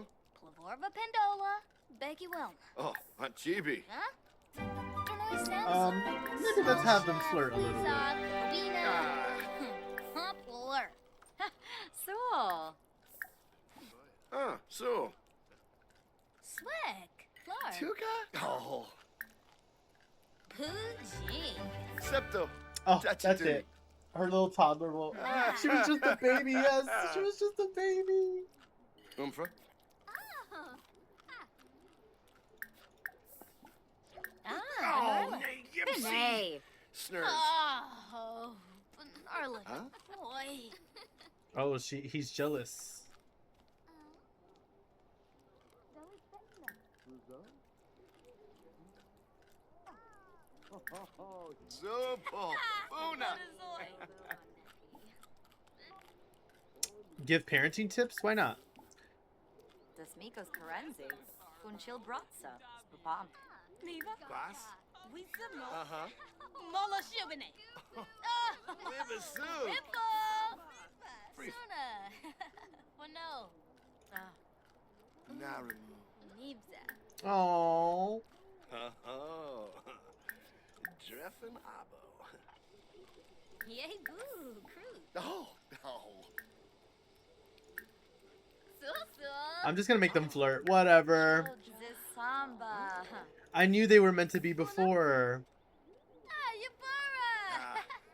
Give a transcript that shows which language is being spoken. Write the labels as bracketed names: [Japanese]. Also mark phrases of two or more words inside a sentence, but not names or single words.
[English] Plavorba Pendola. Becky Wilma. Oh, Aunt Chibi. Huh? Maybe let's have them flirt a little bit. Flirt. So. So. Swick. Flirt. Tuka? Oh. Poochie. Septo. Oh, That's that's it. it. Her little toddler will. She was just a baby, yes. She was just a baby. Umfra? Oh, Yipsy. Snurf. Oh, Bernardo, Huh? boy. Oh, he's jealous. Zupo. Una. Give parenting tips? Why not? Desmikos Karenzi. Funchil Bratsa. Spapam. Neva. Class? Wisdom. Uh-huh. Mola Shubine. Live soon. Brief. Suna. Wano. Naramu. Nibza. Oh. Oh. Dreffen Abo. Yay, boo. Cruise. Oh. Oh. I'm just gonna make them flirt. Whatever. Samba. I knew they were meant to be before. Yabara.